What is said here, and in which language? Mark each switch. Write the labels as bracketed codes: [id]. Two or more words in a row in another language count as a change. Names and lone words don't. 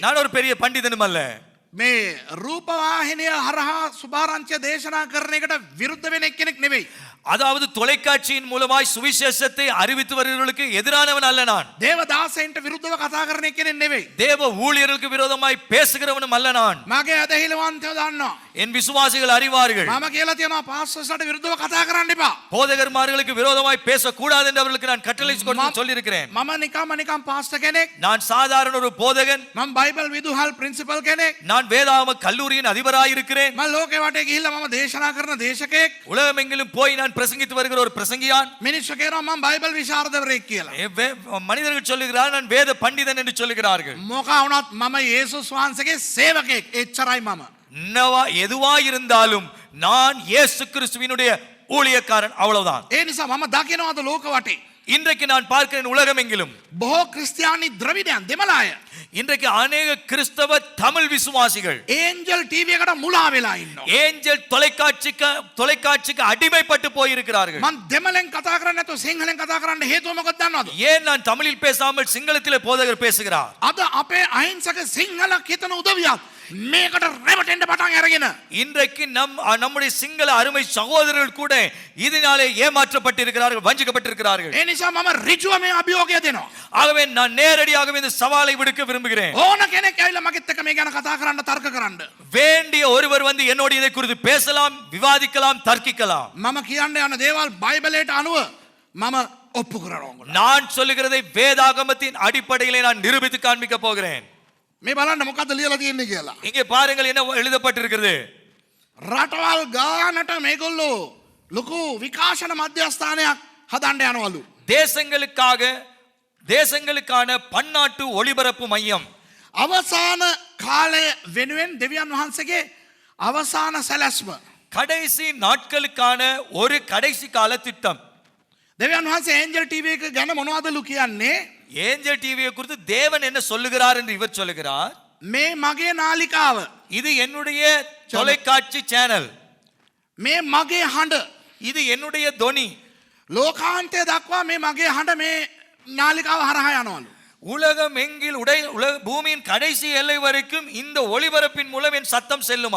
[ta] நான் ஒரு பெரிய பண்டிதனும் அல்ல. [si] මේ රූපවාහිනිය හරහා සුභාරංචිය දේශනා කරන එකට විරුද්ධ වෙන එක්කෙනෙක් නෙවෙයි. [ta] அதாவது தொலைக்காட்சியின் மூலமாய் சுவிசேஷத்தை அறிவித்து வருகிறவர்களுக்கு எதிரானவன் அல்ல நான். [si] දේවදාසයන්ට විරුද්ධව කතා කරන එක්කෙනෙක් නෙවෙයි. [ta] தேவ ஊழியர்களுக்கு விரோதமாய் பேசுகிறவனும் அல்ல நான். [si] මගේ අදහිලවන්තයෝ දන්නවා. [ta] என் விசுவாசிகள் அறிவார்கள், [si] මම කියලා තියෙනවා පාස්ටර්ස්ලාට විරුද්ධව කතා කරන්න එපා. [ta] போதகர்மார்களுக்கு விரோதமாய் பேசக்கூடாது என்று அவர்களுக்கு நான் கட்டளை சொல்லி இருக்கிறேன். [si] මම නිකම් පාස්ටර් කෙනෙක්. [ta] நான் சாதாரண ஒரு போதகன், [si] මම බයිබල් විදුහල් ප්‍රින්සිපල් කෙනෙක්. [ta] நான் வேதாகம கல்லூரியின் அதிபராய் இருக்கிறேன். [si] මම ලෝකේ වටේ ගිහිල්ලා මම දේශනා කරන දේශකයෙක්. [ta] உலகமெங்கிலும் போய் நான் பிரசங்கித்து வருகிற ஒரு பிரசங்கியான். [si] මිනිස්සු කියනවා මම බයිබල් විශාරදවරයෙක් කියලා. [ta] மனிதர்கள் சொல்லுகிறார்கள் நான் வேத பண்டிதன் என்று சொல்லுகிறார்கள். [si] මොකා වුණත් මම යේසුස් වහන්සේගේ සේවකයෙක්. එච්චරයි මම. [ta] எதுவா இருந்தாலும் நான் இயேசு கிறிஸ்துவினுடைய ஊழியக்காரன், அவ்வளவுதான். [si] ඒ නිසා මම දකිනවාද ලෝක වටේ [ta] இன்றைக்கு நான் பார்க்கிறேன் உலகமெங்கிலும் [si] බොහෝ ක්‍රිස්තියානි ද්‍රවිඩයන් දෙමළාය [ta] இன்றைக்கு அநேக கிறிஸ்தவ தமிழ் விசுவாசிகள் [si] ඒන්ජල් ටීවී එකට මුලා වෙලා ඉන්නවා. [ta] ஏஞ்சல் தொலைக்காட்சிக்கு அடிமைப்பட்டு போயிருக்கிறார்கள். [si] මම දෙමළෙන් කතා කරන්නේ නැතුව සිංහලෙන් කතා කරන්න හේතුව මොකක්ද දන්නවද? [ta] ஏன் நான் தமிழில் பேசாமல் சிங்களத்திலே போதகர் பேசுகிறார்? [si] අද අපේ අහිංසක සිංහල හිතන උදවියක් මේකට රැවටෙන්න පටන් අරගෙන [ta] இன்றைக்கு நம்முடைய சிங்கள அருமை சகோதரர்கள் கூட இதனாலே ஏமாற்றப்பட்டிருக்கிறார்கள், வஞ்சிக்கப்பட்டிருக்கிறார்கள். [si] ඒ නිසා මම ඍජුව මේ අභියෝගය දෙනවා. [ta] ஆகவே நான் நேரடியாக இந்த சவாலை விடுக்க விரும்புகிறேன். [si] ඕන කෙනෙක් ඇවිල්ලා මගෙත් එක්ක මේ ගැන කතා කරන්න තර්ක කරන්න. [ta] வேண்டிய ஒருவர் வந்து என்னோடு இதை குறித்து பேசலாம், விவாதிக்கலாம், தர்க்கிக்கலாம். [si] මම කියන්න යන දේවල් බයිබලයට අනුව මම ඔප්පු කරනවා. [ta] நான் சொல்லுகிறதை வேதாகமத்தின் அடிப்படையிலே நான் நிரூபித்து காண்பிக்க போகிறேன். [si] මේ බලන්න මොකද්ද ලියලා තියෙන්නේ කියලා. [ta] இங்கே பாருங்கள் என்ன எழுதப்பட்டிருக்கிறது. [si] රටවල් ගානට මේගොල්ලෝ ලොකු විකාශන මධ්‍යස්ථානයක් හදන්න යනවලු. [ta] தேசங்களுக்கான பன்னாட்டு ஒளிபரப்பு மையம். [si] අවසාන කාලය වෙනුවෙන් දෙවියන් වහන්සේගේ අවසාන සැලැස්ම. [ta] கடைசி நாட்களுக்கான ஒரு கடைசி கால திட்டம். [si] දෙවියන් වහන්සේ ඒන්ජල් ටීවී එක ගැන මොනවදලු කියන්නේ? [ta] ஏஞ்சல் டிவியை குறித்து தேவன் என்ன சொல்லுகிறார் என்று இவர் சொல்லுகிறார். [si] මේ මගේ නාලිකාව. [ta] இது என்னுடைய தொலைக்காட்சி சேனல். [si] මේ මගේ හඬ. [ta] இது என்னுடைய தொனி. [si] ලෝකාන්තය දක්වා මේ මගේ හඬ මේ නාලිකාව හරහා යනවලු. [ta] உலகம் எங்கில் பூமியின் கடைசி எல்லை வரைக்கும் இந்த ஒளிபரப்பின் மூலம் என் சத்தம் செல்லுமா?